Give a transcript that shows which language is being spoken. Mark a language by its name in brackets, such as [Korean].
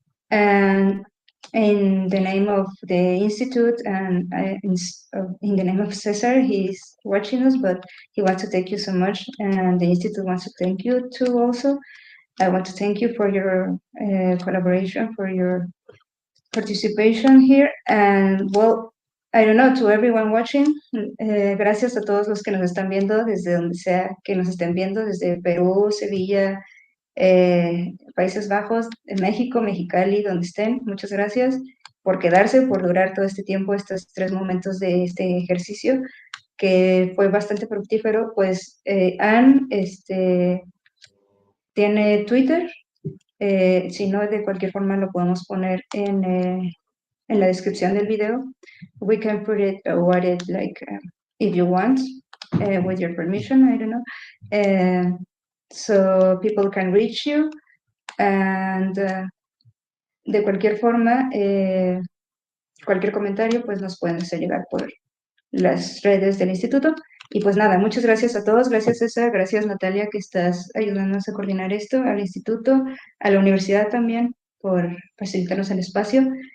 [English] And in the name of the Institute and in the name of Cesar, he's watching us, but he wants to thank you so much. And the Institute wants to thank you too also. I want to thank you for your collaboration, for your participation here. And well, I don't know, to everyone watching, [Spanish] gracias a todos los que nos están viendo desde donde sea que nos estén viendo, desde Perú, Sevilla, Países Bajos, México, Mexicali, donde estén. Muchas gracias por quedarse, por durar todo este tiempo, estos 3 momentos de este ejercicio, que fue bastante fructífero. Pues Anne tiene Twitter. Si no, de cualquier forma lo podemos poner en la descripción del video. [English] We can put it like if you want, with your permission, I don't know. So people can reach you. [Spanish] And de cualquier forma, cualquier comentario, pues nos pueden hacer llegar por las redes del instituto. Y pues nada, muchas gracias a todos. Gracias, César. Gracias, Natalia, que estás ayudándonos a coordinar esto, al instituto, a la universidad también, por facilitarnos el espacio.